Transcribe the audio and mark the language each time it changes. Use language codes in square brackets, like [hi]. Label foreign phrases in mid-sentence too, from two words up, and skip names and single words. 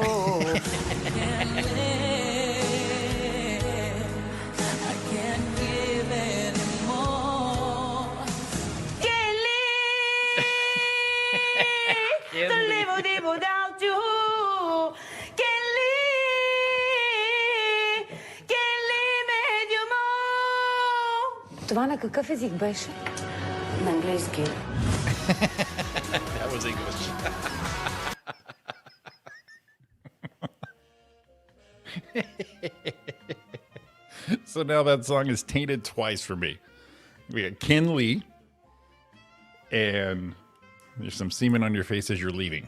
[en] I can't give anymore. Can live to live without you. Can live medio more. [bg] Това на какъв език беше? На английски. [en] That was English. So now that song is tainted twice for me. We got Ken Lee, and there's some semen on your face as you're leaving.